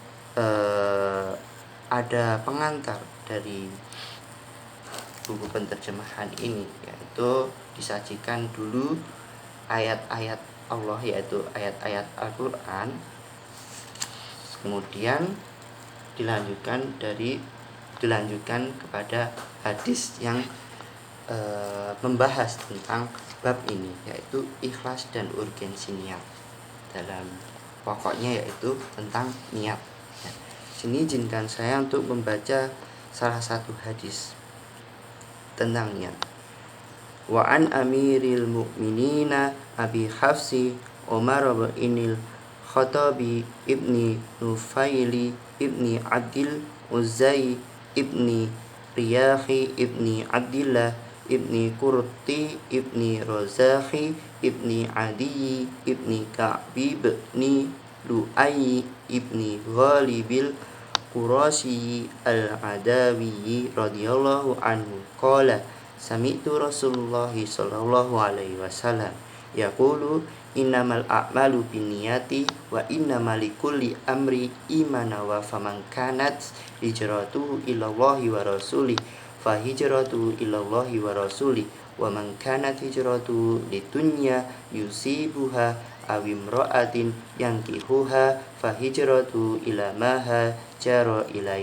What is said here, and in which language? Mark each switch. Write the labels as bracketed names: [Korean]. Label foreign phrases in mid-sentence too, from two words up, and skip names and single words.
[Indonesian] ada pengantar dari buku penerjemahan ini, yaitu disajikan dulu ayat-ayat Allah, yaitu ayat-ayat Al-Quran, kemudian dilanjutkan kepada hadis yang membahas tentang bab ini, yaitu ikhlas dan urgensi niat. Dalam pokoknya yaitu tentang niat. Nah, sini izinkan saya untuk membaca salah satu hadis tentang niat. [Arabic] وعن أمير المؤمنين أبي حفص عمر بن الخطاب بن نفيل بن عبد العزى بن رياح بن عبد الله بن قرط بن رزاح بن عدي بن كعب بن لؤي بن غالب القرشي العدوي رضي الله عنه قال سمعت رسول الله صلى الله عليه وسلم يقول إنما الأعمال بالنيات وإنما لكل امرئ ما نوى فمن كانت هجرته إلى الله ورسوله فهجرته إلى الله ورسوله ومن كانت هجرته لدنيا يصيبها أو امرأة ينكحها فهجرته إلى ما هاجر إليه.